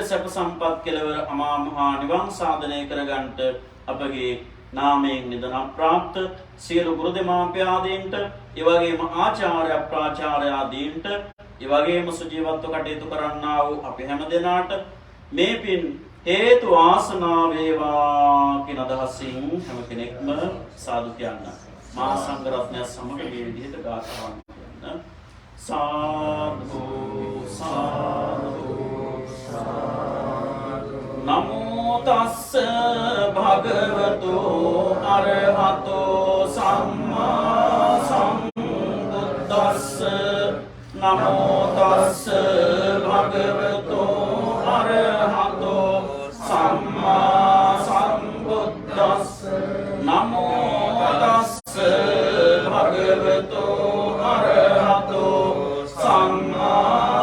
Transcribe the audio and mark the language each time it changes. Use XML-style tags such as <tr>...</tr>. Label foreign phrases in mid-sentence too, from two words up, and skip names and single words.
<si>සැප සම්පත් කෙලවර අමා මහ නිවන් සාධනය කරගන්නට අපගේ නාමයෙන් නිදනම් ප්‍රාප්ත සියලු ගුරු දෙමාපියාදීන්ට ඒ වගේම ආචාර්ය අප්‍රාචාර්ය ආදීන්ට ඒ වගේම සුජීවත්ව කටයුතු කරන්නා වූ අපි හැම දෙනාට මේ පින් හේතු වාසනා වේවා කියන අදහසින් හැම කෙනෙක්ම සාදු කියන්න. මහා සංඝ රත්නය සමග මේ විදිහට ගාථාවන් කියන්න.</si> <pi>සාදු සාදු සාදු නමෝ තස්ස භගවතු අරහතෝ සම්මා සම්බුද්දස්ස නමෝ තස්ස භගවතු අරහතෝ සම්මා සම්බුද්දස්ස නමෝ තස්ස භගවතු අරහතෝ සම්මා</pi>